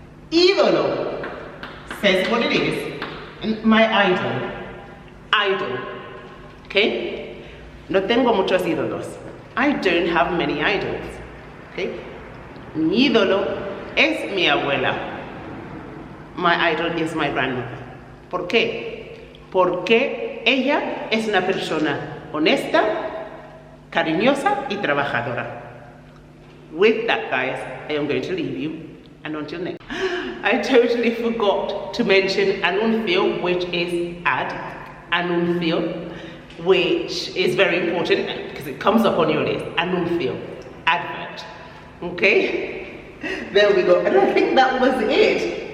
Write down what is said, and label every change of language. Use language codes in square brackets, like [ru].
[en] Ídolo says what it is. And my idol. Idol. Okay? [es] No tengo muchos ídolos. [en] I don't have many idols. Okay? [es] Mi ídolo es mi abuela. [en] My idol is my grandmother. [es] ¿Por qué? Porque ella es una persona honesta, cariñosa y trabajadora. [en] With that, guys, I am going to leave you, and until next. I totally forgot to mention anuncio, which is ad. Anuncio, which is very important because it comes up on your list. Anuncio, advert. Okay, there we go. And I think that was it.